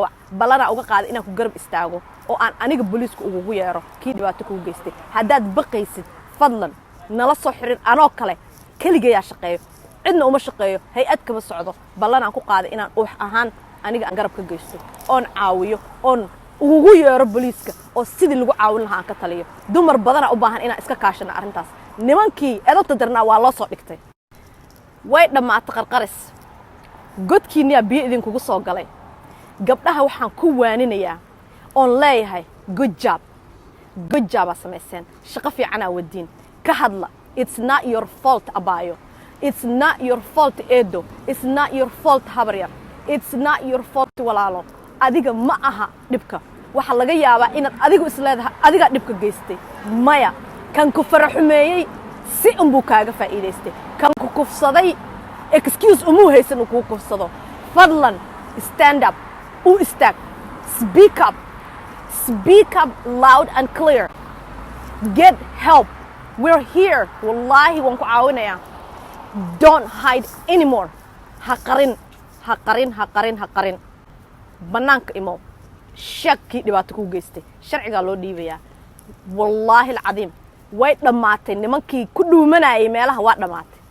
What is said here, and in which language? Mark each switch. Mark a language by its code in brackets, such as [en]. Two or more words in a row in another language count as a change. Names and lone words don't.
[so] wac balana uga qaad inaan ku garab istaago oo aan aniga booliiska ugu yeero kii dhibaato ku geystay hadaad baqaysid fadlan nala soo xirin anoo kale kaliya yaa shaqeeyo cidna uma shaqeeyo hay'ad kama socdo balana ku qaad inaan wax ahaan aniga aan garab ka geysto oon caawiyo oon ugu yeero booliiska oo sidii lagu caawin lahaa ka taliyo dumar badan u baahan inaan iska kaashano arintaas nimankii edabta darnaa waa loo soo dhigtay way dhamaatay qarqaris godkiina biyo idin kugu soo galay gabdhaha waxaan ku waaninayaa oon leeyahay [en] good job [so] sameeyeen shaqo fiican aa wadiin ka hadla [en] it's not your fault [so] abayo [en] it's not your fault [so] edo [en] it's not your fault [so] habaryar [en] it's not your fault [so] walaalo adiga ma aha dhibka waxa laga yaabaa inaad adigu isleedahay adiga dhibka geystay maya kan ku faraxumeeyay si unbu kaaga faa'iideystay kan ku kufsaday excuse umu haysan ku kufsado fadlan [en] stand up [so] u istaag [en] speak up loud and clear get help we're here [so] wallahi waan ku caawinayaa [en] don't hide anymore [so] ha qarin banaanka imo shaki dhibaato ku geystay sharciga loo dhiibayaa wallahi alcadiim way dhamaatay nimankii ku dhuumanayay meelaha waa dhamaatay